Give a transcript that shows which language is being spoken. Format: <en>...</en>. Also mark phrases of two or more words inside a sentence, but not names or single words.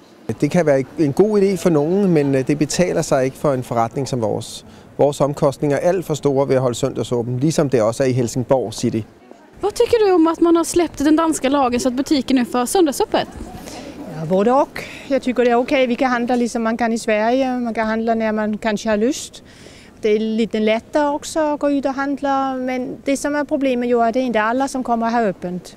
<da>Det kan være en god idé for nogen, men det betaler sig ikke for en forretning som vores. Vores omkostninger er alt for store ved at holde söndagsåben, ligesom det også er i Helsingborg City.</da> <sv>Vad tycker du om att man har släppt den danska lagen så att butiken nu får söndagsöppet? Ja, både och. Jag tycker det är okej. Vi kan handla liksom man kan i Sverige. Man kan handla när man kanske har lust. Det är lite lättare också att gå ut och handla. Men det som är problemet är att det är inte alla som kommer att ha öppet.</sv>